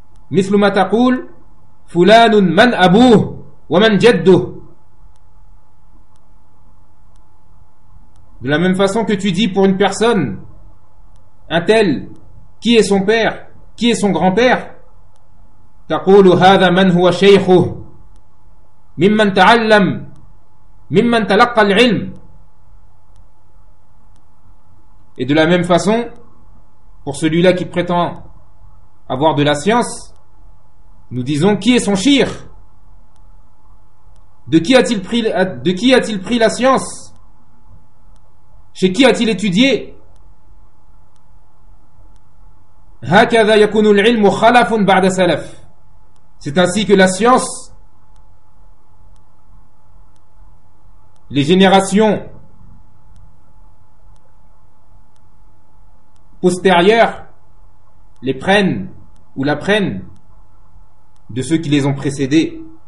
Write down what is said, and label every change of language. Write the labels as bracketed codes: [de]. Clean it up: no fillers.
[ar] Mithlu ma taqul fulanun man abuh wa man jadduh. [fr] De la même façon que tu dis pour une personne, un tel, qui est son père, qui est son grand-père? [ar] تقول هذا من هو شيخه ممن تعلم ممن تلقى العلم. [fr] Et de la même façon pour celui-là qui prétend avoir de la science, nous disons qui est son shir, de qui a-t-il pris la science, chez qui a-t-il étudié. [ar] هكذا يكون العلم خلف بعد سلف. [fr] C'est ainsi que la science, les générations postérieures les prennent ou la prennent de ceux qui les ont précédés.